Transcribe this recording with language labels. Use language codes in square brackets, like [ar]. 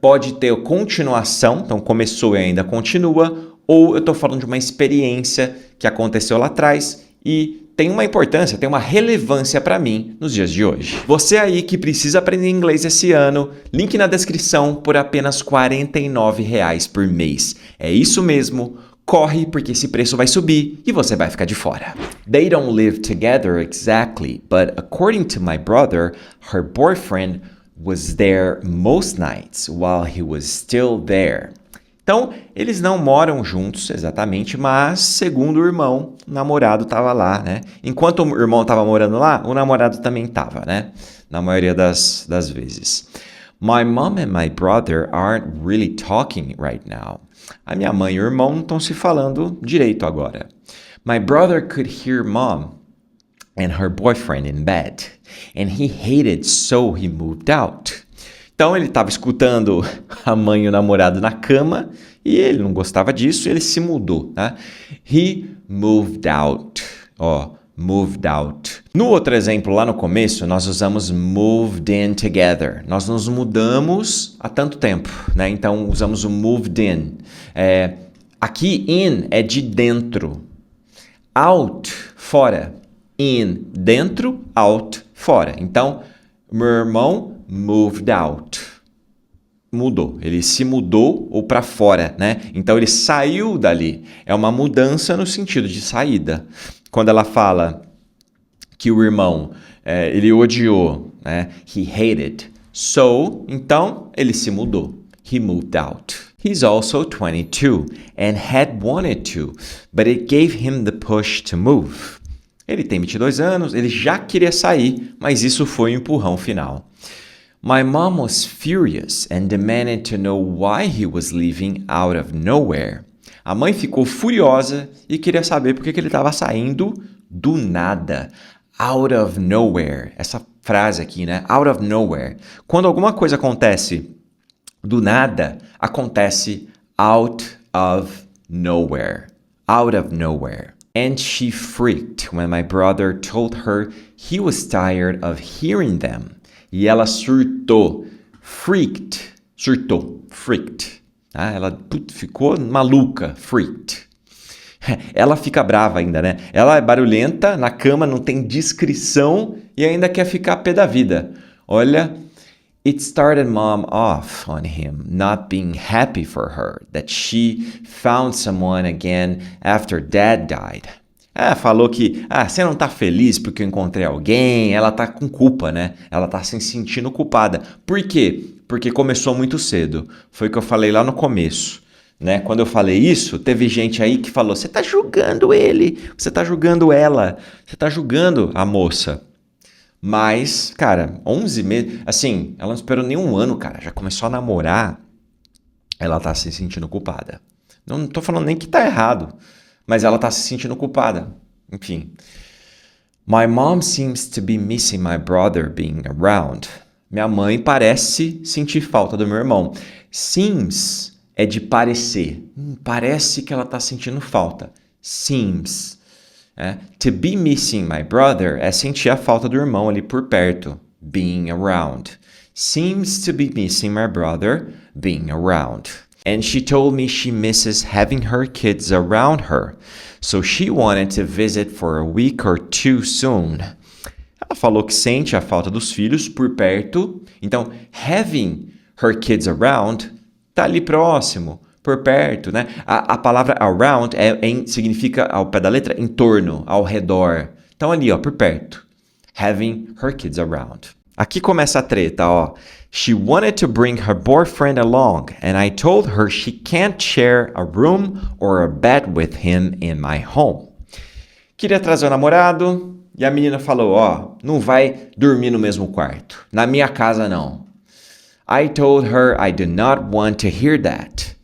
[pt] Pode ter continuação, então começou e ainda continua, ou eu estou falando de uma experiência que aconteceu lá atrás e tem uma importância, tem uma relevância para mim nos dias de hoje. Você aí que precisa aprender inglês esse ano, link na descrição por apenas R$ 49,00 por mês. É isso mesmo, corre porque esse preço vai subir e você vai ficar de fora. [en] They don't live together exactly, but according to my brother, her boyfriend was there most nights while he was still there. [pt] Então, eles não moram juntos exatamente, mas segundo o irmão, o namorado estava lá, né? Enquanto o irmão estava morando lá, o namorado também estava, né? Na maioria das vezes. [en] My mom and my brother aren't really talking right now. [pt] A minha mãe e o irmão não estão se falando direito agora. [en] My brother could hear mom and her boyfriend in bed, and he hated, so he moved out. [pt] Então ele estava escutando a mãe e o namorado na cama e ele não gostava disso, ele se mudou, tá? [en] He moved out. Moved out. [pt] No outro exemplo, lá no começo, nós usamos moved in together. Nós nos mudamos há tanto tempo, né? Então usamos o moved in. Aqui in é de dentro. Out, fora. In, dentro, out, fora. Então, meu irmão moved out. Mudou. Ele se mudou ou para fora, né? Então, ele saiu dali. É uma mudança no sentido de saída. Quando ela fala que o irmão, ele odiou, né? [en] He hated. So, [pt] então, ele se mudou. [en] He moved out. He's also 22 and had wanted to, but it gave him the push to move. [pt] Ele tem 22 anos, ele já queria sair, mas isso foi o empurrão final. [en] My mom was furious and demanded to know why he was leaving out of nowhere. [pt] A mãe ficou furiosa e queria saber por que ele estava saindo do nada. [en] Out of nowhere. [pt] Essa frase aqui, né? [en] Out of nowhere. [pt] Quando alguma coisa acontece do nada, acontece [en] out of nowhere. Out of nowhere. And she freaked when my brother told her he was tired of hearing them. [pt] E ela surtou. Freaked. Surtou. Freaked. Ela ficou maluca. Freaked. Ela fica brava ainda, né? Ela é barulhenta, na cama, não tem discrição e ainda quer ficar pé da vida. [en] Olha, it started mom off on him, not being happy for her, that she found someone again after dad died. [pt] Falou que, você não tá feliz porque eu encontrei alguém, ela tá com culpa, né? Ela tá se sentindo culpada. Por quê? Porque começou muito cedo. Foi o que eu falei lá no começo, né? Quando eu falei isso, teve gente aí que falou, você tá julgando ele, você tá julgando ela, você tá julgando a moça. Mas, cara, 11 meses, assim, ela não esperou nem um ano, cara, já começou a namorar, ela tá se sentindo culpada. Não tô falando nem que tá errado, mas ela tá se sentindo culpada. Enfim. [en] My mom seems to be missing my brother being around. [pt] Minha mãe parece sentir falta do meu irmão. Seems é de parecer. Parece que ela tá sentindo falta. Seems. [en] To be missing my brother [pt] é sentir a falta do irmão ali por perto. [en] Being around. Seems to be missing my brother being around. And she told me she misses having her kids around her, so she wanted to visit for a week or two soon. Ela falou que sente a falta dos filhos por perto, então having her kids around tá ali próximo, por perto, né? [pt] A palavra around significa, ao pé da letra, em torno, ao redor. Então ali, ó, por perto. [en] Having her kids around. [pt] Aqui começa a treta, ó. [en] She wanted to bring her boyfriend along, and I told her she can't share a room or a bed with him in my home. [pt] Queria trazer o namorado, e a menina falou, ó, não vai dormir no mesmo quarto. Na minha casa, não. [en] I told her I do not want to hear that.